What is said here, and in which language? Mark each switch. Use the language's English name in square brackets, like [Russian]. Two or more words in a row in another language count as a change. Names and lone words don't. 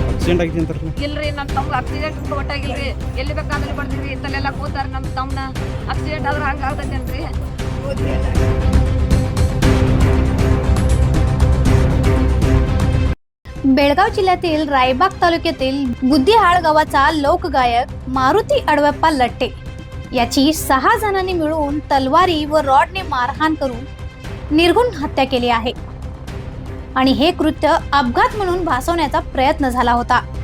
[Kannada] ಆಕ್ಸಿಡೆಂಟ್ ಆಗಿದೆ ಅಂತಾರಲ್ಲ? ಇಲ್ರಿ ನಮ್ಮ ತಮ್ಗೆ ಆಕ್ಸಿಡೆಂಟ್ ಒಟ್ಟಾಗಿಲ್ರಿ, ಎಲ್ಲಿ ಬೇಕಾದ್ರೆ ಬರ್ತೀವಿ ಇತ್ತಲ್ಲೆಲ್ಲ ಕೂತಾರೆ ನಮ್ಮ ತಮ್ಮನ ಆಕ್ಸಿಡೆಂಟ್ ಆದ್ರೆ ಹಂಗೆ ಆಗ್ತೈತೇನ್ರಿ? [Marathi] बेळगाव जिल्ह्यातील रायबाग तालुक्यातील बुद्धिहाळ गावाचा लोकगायक मारुती अडवप्पा लट्टे याची 6 जणांनी मिळून तलवारी व रॉडने मारहाण करून निर्घुण हत्या केली आहे आणि हे कृत्य अपघात म्हणून भासवण्याचा प्रयत्न झाला होता.